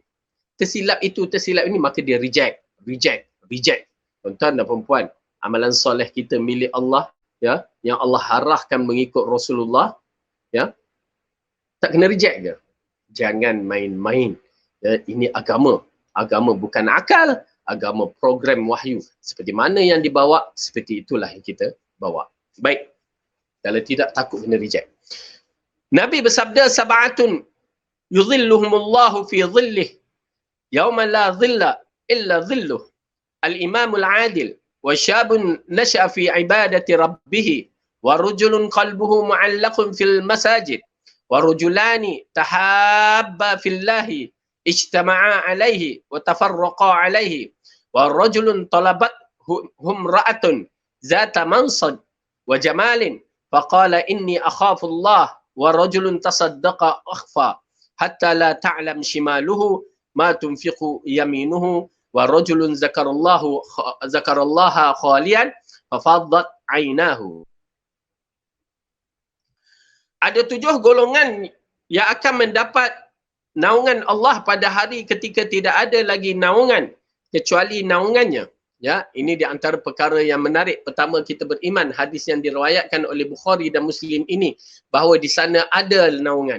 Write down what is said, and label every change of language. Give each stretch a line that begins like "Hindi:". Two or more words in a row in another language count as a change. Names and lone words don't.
Malay: Tersilap itu, tersilap ini, maka dia reject. Tuan-tuan dan perempuan, amalan soleh kita milik Allah, ya, yang Allah arahkan mengikut Rasulullah, ya, tak kena reject ke? Jangan main-main. Ya, ini agama. Agama bukan akal, agama program wahyu. Seperti mana yang dibawa, seperti itulah yang kita bawa. Baik. Kalau tidak, takut kena reject. Nabi bersabda,
Arabic: سبعة يظلهم الله في ظله يوم لا ظل إلا ظله. الإمام العادل وشاب نشأ في عبادة ربه ورجل قلبه معلق في المساجد ورجلان تحابا في الله اجتمعا عليه وتفرقا عليه ورجل طلبته امرأة ذات منصب وجمال فقال إني أخاف الله ورجل تصدق أخفى حتى لا تعلم شماله ما تنفق يمينه ورجل ذكر الله خاليا ففاضت عيناه.
Malay: Ada 7 golongan yang akan mendapat naungan Allah pada hari ketika tidak ada lagi naungan kecuali naungannya. Ya, ini di antara perkara yang menarik. Pertama, kita beriman hadis yang diriwayatkan oleh Bukhari dan Muslim ini bahawa di sana ada naungan.